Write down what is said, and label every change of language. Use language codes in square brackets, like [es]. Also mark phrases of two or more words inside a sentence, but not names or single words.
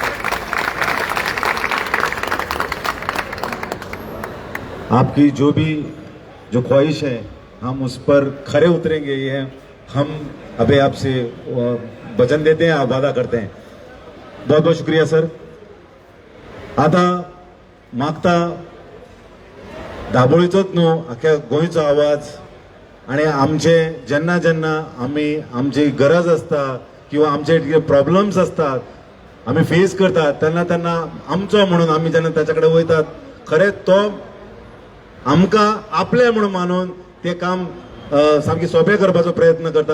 [hi] आपकी जो ख्वाहिश है हम उस पर खरे उतरेंगे. ये हम अभी आपसे वचन देते हैं, आप वादा करते हैं. बहुत बहुत शुक्रिया सर. [kok] आता मागता दाबोळीचोच न्हू, आख्या गोंयचो आवाज. आणि आमचे जेन्ना जेन्ना आमची गरज असता किंवा आमचे प्रॉब्लेम्स असतात, आमी फेस करतात, तेन्ना तेन्ना आमचो म्हणून आमी जेन्ना ताचे कडेन वयतात, खरेंच तो आमकां आपले म्हणून मानून ते काम सामकें सोंपें करपाचो प्रयत्न करता.